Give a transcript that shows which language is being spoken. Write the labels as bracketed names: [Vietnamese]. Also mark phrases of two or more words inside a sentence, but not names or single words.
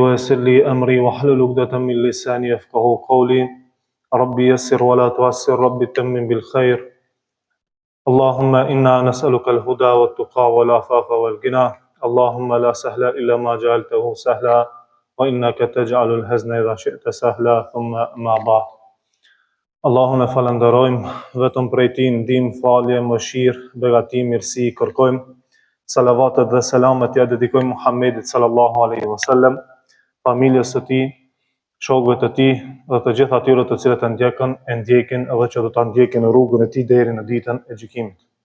[Arabic] ويسر لي أمري واحلل عقدة من لساني يفقهوا قولي رب يسر ولا تعسر رب تمم بالخير اللهم إنا نسألك الهدى والتقى والعفاف والغنى اللهم لا سهل إلا ما جعلته سهلا وإنك تجعل الحزن إذا شئت سهلا ثم ما بعد [Albanian] Allahun e falenderojmë, vetëm prej Tij ndihmë, falje, mëshirë, begati, mirësi kërkojmë. Salavatet dhe selamet ja dedikojmë Muhammedit [Arabic] صلى الله عليه وسلم, [Albanian] familjes së tij, shokëve të tij dhe të gjithë atyre të cilët e ndjekin edhe që do ta ndjekin në rrugën e tij deri në ditën e gjykimit.